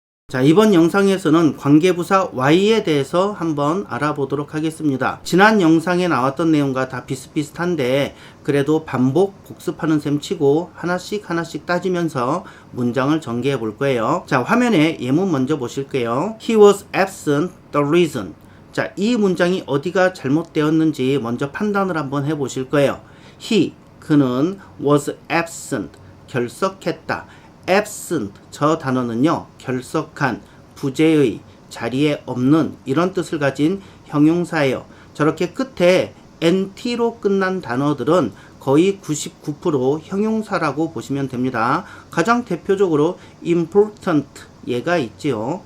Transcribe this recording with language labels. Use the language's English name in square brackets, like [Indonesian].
[Korean] 자, 이번 영상에서는 관계부사 Y에 대해서 한번 알아보도록 하겠습니다. 지난 영상에 나왔던 내용과 다 비슷비슷한데 그래도 반복 복습하는 셈 치고 하나씩 따지면서 문장을 전개해 볼 거예요. 자, 화면에 예문 먼저 보실게요. [English] He was absent, the reason. [Korean] 자, 이 문장이 어디가 잘못되었는지 먼저 판단을 한번 해 보실 거예요. He, 그는 [English] was absent, [Korean] 결석했다. absent, 저 단어는요, 결석한, 부재의, 자리에 없는 이런 뜻을 가진 형용사예요. 저렇게 끝에 nt로 끝난 단어들은 거의 99% 형용사라고 보시면 됩니다. 가장 대표적으로 important, 얘가 있지요.